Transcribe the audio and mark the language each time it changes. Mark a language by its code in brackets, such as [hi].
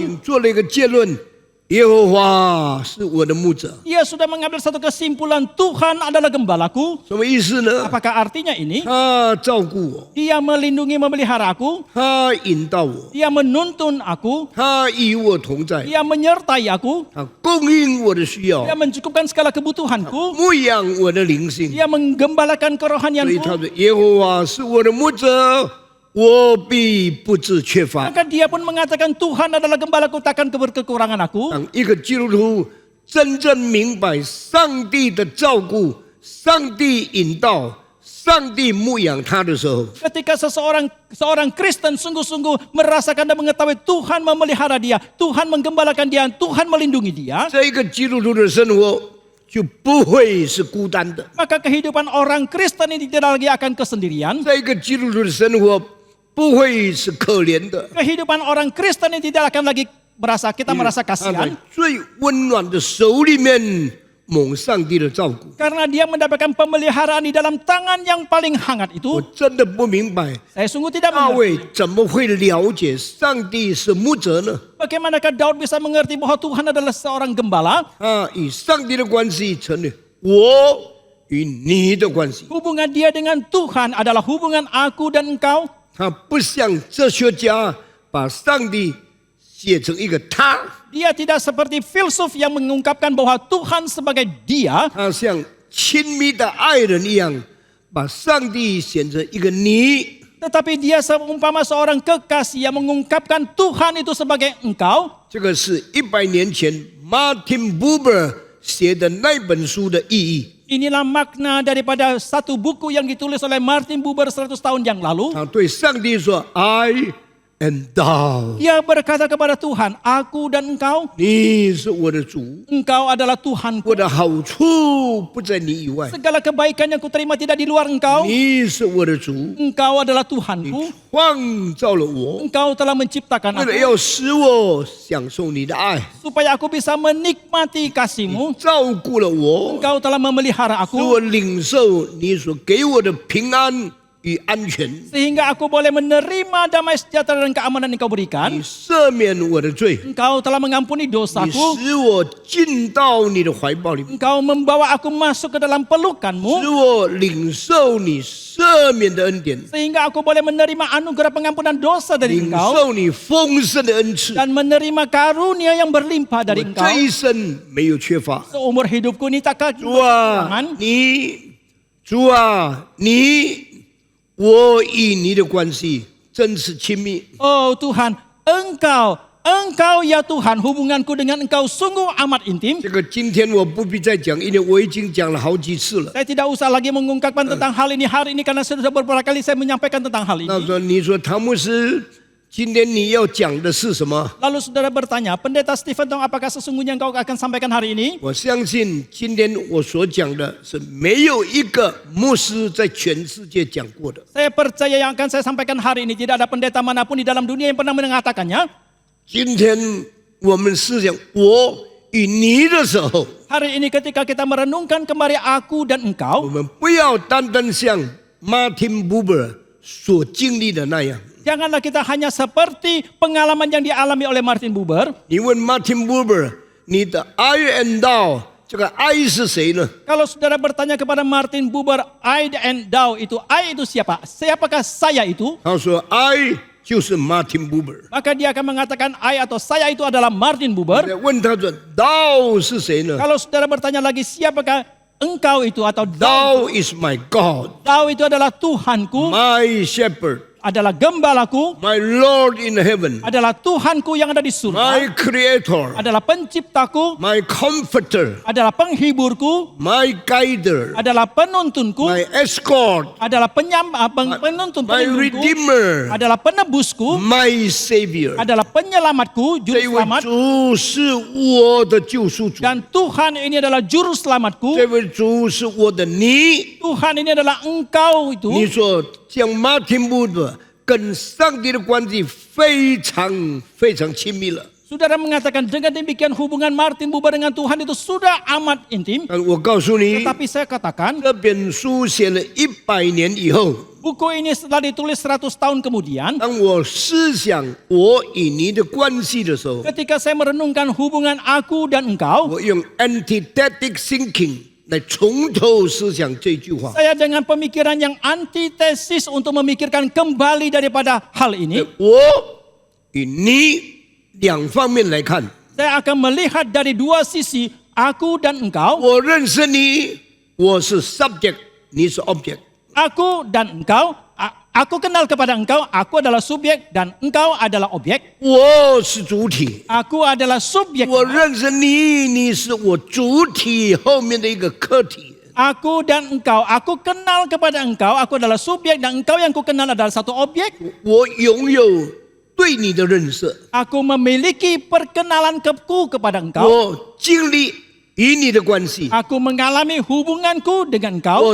[zh] 经做了一个结论：耶和华是我的牧者。 [id] ia sudah mengambil satu kesimpulan, Tuhan adalah gembalaku. [zh] 什么意思呢？ [id] Apakah artinya ini? [zh] 他照顾我， [id] Dia melindungi, memelihara aku. [zh] 他引导我， [id] Dia menuntun aku. [zh] 他与我同在， [id] Dia menyertai aku. [zh] 他供应我的需要 [id] Dia，mencukupkan segala kebutuhanku. [zh] 牧养我的灵性。 [id] Dia menggembalakan [zh] 所以 [id] kerohanianku. [zh] 他说：“耶和华是我的牧者，我必不致缺乏。” [id] Maka dia pun mengatakan Tuhan adalah gembalaku, takkan berkekurangan aku. [zh] 当一个基督徒真正明白上帝的照顾、上帝引导、上帝牧养他的时候， [id] Ketika seorang Kristen sungguh-sungguh merasakan dan mengetahui Tuhan memelihara dia, Tuhan menggembalakan dia, Tuhan melindungi dia, [zh] 这一个基督徒的生活就不会是孤单的， [id] maka kehidupan orang Kristen ini tidak lagi akan kesendirian. [zh] 这一个基督徒的生活不会是可怜的。 [id] Kehidupan orang Kristen ini tidak akan lagi kita merasa [zh] 他在 [id] kasihan [zh] 最温暖的手里面蒙上帝的照顾。 [id] karena dia mendapatkan pemeliharaan di dalam tangan yang paling hangat itu. [zh] 真的不明白 [id] Saya sungguh tidak [zh] 大 [id] mengerti [zh] 卫怎么会了解上帝是牧者呢？ [id] bagaimanakah Daud bisa mengerti bahwa Tuhan adalah seorang gembala. [zh] 他与上帝的关系成了我与你的关系。 [id] Hubungan dia dengan Tuhan adalah hubungan aku dan engkau. [zh] 他不像哲学家把上帝写成一个他， [id] Dia tidak seperti filsuf yang mengungkapkan bahwa Tuhan sebagai dia. [zh] 他像亲密的爱人一样，把上帝写成一个你。 [id] Tetapi dia seumpama seorang kekasih yang mengungkapkan Tuhan itu sebagai engkau. [zh] 这个是100年前 Martin Buber 写的那本书的意义。 [id] Inilah makna daripada satu buku yang ditulis oleh Martin Buber 100 tahun yang lalu. [zh] 他对上帝说 ： [en] “I and thou， [id] Dia berkata kepada Tuhan, aku dan engkau, [zh] 你是我的主， [id] engkau adalah Tuhanku. [zh] 我的好处不在你以外， [id] Segala kebaikan yang kuterima tidak di luar engkau. [zh] 你是我的主， [id] Engkau adalah Tuhanku. [zh] 创造了我， [id] Engkau telah menciptakan [zh] 为了 [id] aku [zh] 要使我享受你的爱， [id] supaya aku bisa menikmati kasih-Mu. [zh] 照顾了我， [id] Engkau telah memelihara [zh] 使 [id] aku [zh] 我领受你所给我的平安、与安全， [id] Sehingga aku boleh menerima damai sejahtera dan keamanan yang kau berikan. [zh] 你赦免我的罪， [id] Engkau telah mengampuni [zh] 你 [id] dosaku. [zh] 使我进到你的怀抱里面， [id] Engkau membawa aku masuk ke dalam pelukanmu. [zh] 使我领受你赦免的恩典， [id] Sehingga aku boleh menerima anugerah pengampunan dosa dari [zh] 领 [id] engkau. [zh] 受你丰盛的恩赐。 [id] Dan menerima karunia yang berlimpah [zh] 我 [id] dari engkau. [zh] 这一生没有缺乏。 [id] Seumur hidupku ini takkan [zh] 主啊， [id] kekurangan. [zh] 主啊，我与你的关系真是亲密。 [id] Oh Tuhan, Engkau ya Tuhan, hubunganku dengan Engkau sungguh amat intim. [zh] 这个今天我不必再讲，因为我已经讲了好几次了。 [id] Saya tidak usah lagi mengungkapkan tentang hal ini hari ini karena sudah beberapa kali saya menyampaikan tentang hal [zh] 那说你说唐牧师，今天你要讲的是什么？ [id] Lalu saudara bertanya, Pendeta Stephen Tong, apakah sesungguhnya engkau akan sampaikan hari ini? [zh] 我相信今天我所讲的是没有一个牧师在全世界讲过的。 [id] Saya percaya yang akan saya sampaikan hari ini tidak ada pendeta manapun di dalam dunia yang pernah mengatakannya. [zh] 今天我们思想我与你的时候， [id] Hari ini ketika kita merenungkan kembali aku dan [zh] 我 [id] engkau, [zh] 们不要单单像 Martin Buber 所经历的那样。 [id] janganlah kita hanya seperti pengalaman yang dialami oleh Martin Buber. [zh] 你问 Martin Buber， 你的 [en] I and thou， [zh] 这个 I 是谁呢？ [id] Kalau saudara bertanya kepada Martin Buber, [en] I and thou [id] itu, I itu siapa? Siapakah saya itu? [zh] 他说 I 就是 Martin Buber。 [id] Maka dia akan mengatakan I atau saya itu adalah Martin Buber. [zh] 问他说 thou 是谁呢 [id] Kalau saudara bertanya lagi siapakah engkau itu atau [en] ？Thou is my God， [id] thou itu adalah Tuhanku, [en] my shepherd， [id] adalah gembalaku, [en] my Lord in heaven， [id] adalah Tuhanku yang ada di surga, [en] my Creator， [id] adalah penciptaku, [en] my Comforter， [id] adalah penghiburku, [en] my Guider， [id] adalah penuntunku, [en] my Escort， [id] adalah penuntun pelindungku, [en] Redeemer， [id] adalah penebusku, [en] my Savior。 [id] adalah penyelamatku, [zh] 这 [id] juru [zh] 位 [id] selamat, [zh] 主是我的救赎主， [id] dan Tuhan ini adalah juru selamatku. [zh] 这位主是我的你。 [id] Tuhan ini adalah engkau [zh] 你 [id] itu. [zh] 说像 Martin Buber 跟上帝的关系非常非常亲密了。 [id] Saudara mengatakan dengan demikian hubungan Martin Buber dengan Tuhan itu sudah amat intim. [zh] 但我告诉你， [id] Tetapi saya katakan [zh] 这本书写了100年以后， [id] buku ini setelah ditulis 100 tahun kemudian, [zh] 当我思想我与你的关系的时候， [id] ketika saya merenungkan hubungan aku dan engkau, [zh] 我用 [en] antithetic thinking [zh] 来从头思想这句话。 [id] saya dengan pemikiran yang antitesis untuk memikirkan kembali daripada hal ini. [zh] 我与你两方面来看， [id] Saya akan melihat dari dua sisi, aku dan engkau. [zh] 我认识你，我是 subject， 你是 object。 [id] Aku dan engkau, aku kenal kepada engkau, aku adalah subjek dan engkau adalah objek. [zh] 我是主体， [id] Aku adalah subjek. [zh] 我认识你，你是我主体后面的一个客体。 [id] Aku dan engkau, aku kenal kepada engkau, aku adalah subjek dan engkau yang ku kenal adalah satu objek. [zh] 我拥有对你的认识， [id] Aku memiliki perkenalanku kepada engkau. [zh] 我经历与你的关系， [id] Aku mengalami hubunganku dengan engkau.